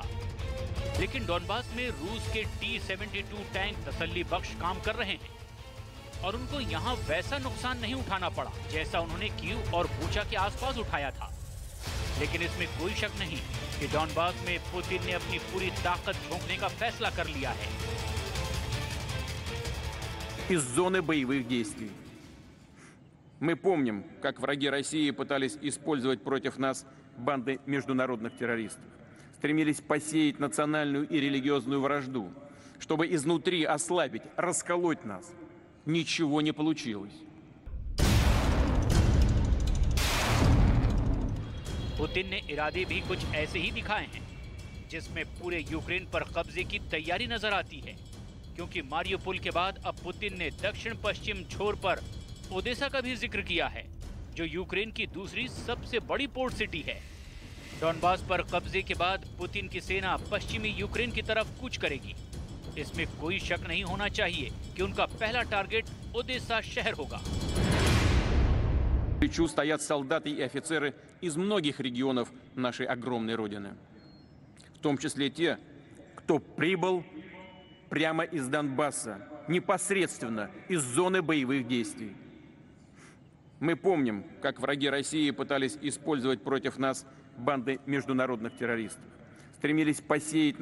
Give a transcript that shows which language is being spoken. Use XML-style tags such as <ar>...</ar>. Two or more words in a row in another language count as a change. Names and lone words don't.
<hi>लेकिन डॉनबास में रूस के T-72 टैंक तसल्ली बख्श काम कर रहे हैं और उनको यहाँ वैसा नुकसान नहीं उठाना पड़ा जैसा उन्होंने कीव और बूचा के आसपास उठाया था। लेकिन इसमें कोई शक नहीं कि डॉनबास में पुतिन ने अपनी पूरी ताकत झोंकने का फैसला कर लिया है।</hi> <ru>Из зоны боевых действий. Мы помним, как враги России пытались использовать против нас банды международных террористов. Стремились посеять национальную и религиозную вражду, чтобы изнутри ослабить, расколоть нас. Ничего не получилось.</ru> <hi>पुतिन ने इरादे भी कुछ ऐसे ही दिखाए हैं, जिसमें पूरे यूक्रेन पर कब्जे की तैयारी नजर आती है, क्योंकि मारियोपोल के बाद अब पुतिन ने दक्षिण पश्चिम छोर पर ओडेसा का भी जिक्र किया है, जो यूक्रेन की दूसरी सबसे बड़ी</hi> <en>port city</en> <hi>है। डॉनबास पर कब्जे के बाद पुतिन की सेना पश्चिमी यूक्रेन की तरफ कूच करेगी। इसमें कोई शक नहीं होना चाहिए कि उनका पहला टारगेट ओडेसा शहर होगा।</hi> <ru>В плечу стоят солдаты и офицеры из многих регионов нашей огромной Родины. В том числе те, кто прибыл прямо из Донбасса непосредственно из зоны боевых действий. Мы помним, как враги России пытались использовать против нас банды международных террористов, стремились посеять</ru>